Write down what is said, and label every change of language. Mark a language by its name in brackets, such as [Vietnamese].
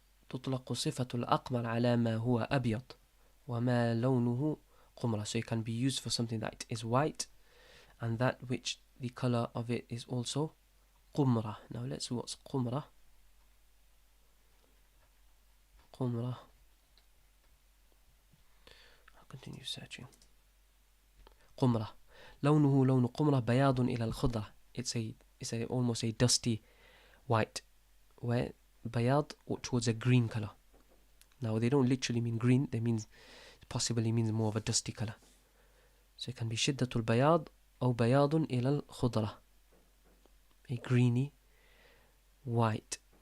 [Arabic] تطلق صفة الأقمر على ما هو أبيض وما لونه قمرة. [English] So it can be used for something that is white and that which the color of it is also قمرة. Now let's see what's قمرة. [Arabic] قمرة. [English] I'll continue searching. [Arabic] قمرة لونه لون قمرة بياض إلى الخضرة. [English] It's almost a dusty white, where بياض towards a green color. Now they don't literally mean green, they mean possibly means more of a dusty color. So it can be [Arabic] شدة البياض أو بياض إلى الخضرة, [English] a greeny white.